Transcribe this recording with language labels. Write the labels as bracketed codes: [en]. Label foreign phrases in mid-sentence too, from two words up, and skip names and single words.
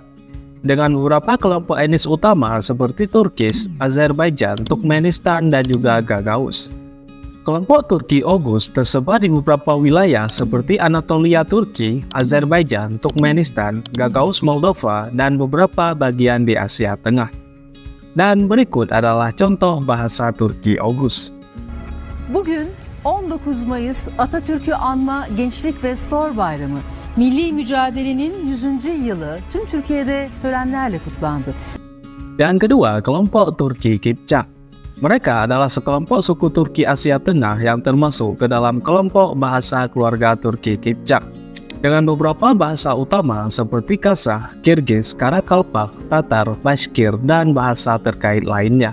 [id] Dengan beberapa kelompok etnis utama seperti Turkish, Azerbaijan, Turkmenistan, dan juga Gagauz. Kelompok Turki Oghuz tersebar di beberapa wilayah seperti Anatolia Turki, Azerbaijan, Turkmenistan, Gagauz Moldova, dan beberapa bagian di Asia Tengah. Dan berikut adalah contoh bahasa Turki Oghuz. [tr] Bugün 19 Mayıs Atatürk'ü anma Gençlik ve Spor Bayramı. Milli mücadelenin 100. yılı tüm Türkiye'de törenlerle kutlandı. [id] Yang kedua, kelompok Turki Kipchak. Mereka adalah sekelompok suku Turki Asia Tengah yang termasuk ke dalam kelompok bahasa keluarga Turki Kipchak, dengan beberapa bahasa utama seperti Kazakh, Kirgiz, Karakalpak, Tatar, Bashkir, dan bahasa terkait lainnya.